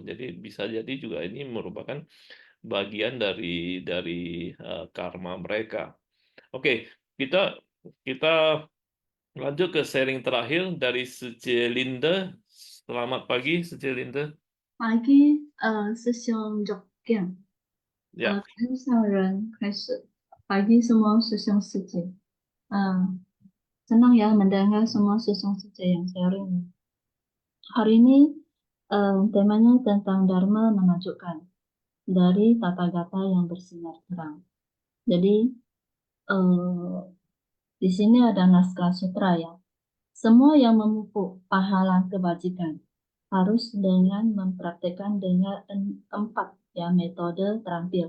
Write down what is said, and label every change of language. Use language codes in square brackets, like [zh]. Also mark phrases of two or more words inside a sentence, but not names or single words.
[id] Jadi bisa jadi juga ini merupakan bagian dari karma mereka. Oke, kita lanjut ke sharing terakhir dari Sucilinda. Selamat pagi, Sucilinda. Pagi, [zh] 师兄 Jokian. [id] Ya, [zh] 看上人开始. [id] Pagi semua [zh] 师兄师姐. [id] Senang ya mendengar semua [zh] 师兄师姐 [id] yang sharing. Hari ini temanya tentang Dharma menunjukkan dari tata gata yang bersinar terang. Jadi di sini ada naskah sutra ya. Semua yang memupuk pahala kebajikan harus dengan mempraktekkan dengan 4 ya metode terampil.